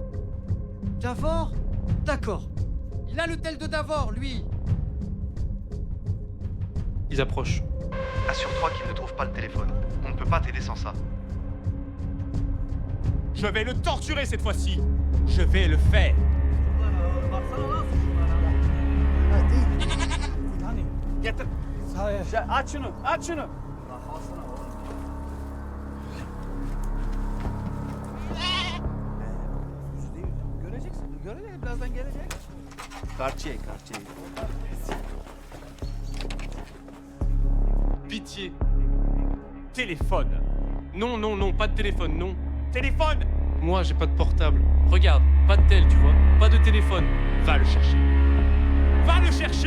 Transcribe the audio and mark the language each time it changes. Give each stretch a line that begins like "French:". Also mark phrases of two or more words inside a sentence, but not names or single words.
French: Davor? D'accord. Il a le tel de Davor, lui. Ils approchent. Assure-toi qu'il ne trouve pas le téléphone. On ne peut pas t'aider sans ça. Je vais le torturer cette fois-ci. Je vais le faire.
Turkish: Baksana lan Hadi. Getir. Aç şunu. Aç şunu. Kafasına oğlum. Yüzü değil. Göreceksin. Görecek. Birazdan gelecek.
French: Kartiye. Pitié. Téléphone. Non, pas de téléphone, non. Téléphone. Moi, j'ai pas de portable. Regarde, pas de tel, tu vois. Pas de téléphone. Va le chercher. Va le chercher.